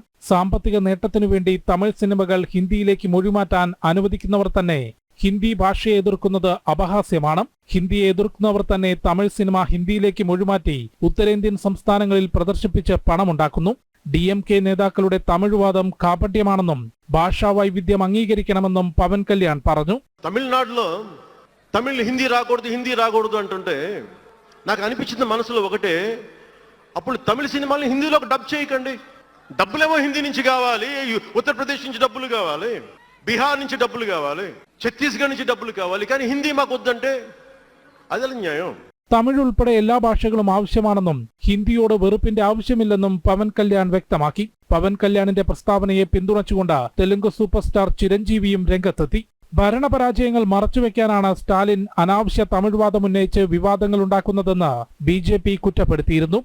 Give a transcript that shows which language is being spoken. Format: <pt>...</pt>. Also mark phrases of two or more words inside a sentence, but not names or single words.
<ml>സാമ്പത്തിക നേട്ടത്തിനു വേണ്ടി തമിഴ് സിനിമകൾ ഹിന്ദിയിലേക്ക് മൊഴിമാറ്റാൻ അനുവദിക്കുന്നവർ തന്നെ ഹിന്ദി ഭാഷയെ എതിർക്കുന്നത് അപഹാസ്യമാണ്. ഹിന്ദിയെ എതിർക്കുന്നവർ തന്നെ തമിഴ് സിനിമ ഹിന്ദിയിലേക്ക് മൊഴിമാറ്റി ഉത്തരേന്ത്യൻ സംസ്ഥാനങ്ങളിൽ പ്രദർശിപ്പിച്ച് പണമുണ്ടാക്കുന്നു. DMK നേതാക്കളുടെ തമിഴ് വാദം കാപട്യമാണെന്നും ഭാഷാ വൈവിധ്യം അംഗീകരിക്കണമെന്നും పవన్ కళ్యాణ్ പറഞ്ഞു.</ml> <te>తమిళనాడులో తమిళ్ హిందీ రాకూడదు అంటుంటే నాకు అనిపించింది మనసులో ఒకటే, అప్పుడు తమిళ సినిమాల్ని హిందీలోకి డబ్ చేయకండి. డబ్బులేమో హిందీ నుంచి కావాలి, ఉత్తరప్రదేశ్ నుంచి డబ్బులు కావాలి, బీహార్ నుంచి డబ్బులు కావాలి, ఛత్తీస్గఢ్ నుంచి డబ్బులు కావాలి, కానీ హిందీ మాకు వద్దంటే అదెలా న్యాయం?</te> <ml>തമിഴ് ഉൾപ്പെടെ എല്ലാ ഭാഷകളും ആവശ്യമാണെന്നും ഹിന്ദിയോട് വെറുപ്പിന്റെ ആവശ്യമില്ലെന്നും പവൻ കല്യാൺ വ്യക്തമാക്കി. പവൻ കല്യാണിന്റെ പ്രസ്താവനയെ പിന്തുണച്ചുകൊണ്ട് തെലുങ്ക് സൂപ്പർ സ്റ്റാർ ചിരഞ്ജീവിയും രംഗത്തെത്തി. ഭരണപരാജയങ്ങൾ മറച്ചുവെക്കാനാണ് സ്റ്റാലിൻ അനാവശ്യ തമിഴ് വാദം ഉന്നയിച്ച് വിവാദങ്ങൾ ഉണ്ടാക്കുന്നതെന്ന് BJP കുറ്റപ്പെടുത്തിയിരുന്നു.</ml>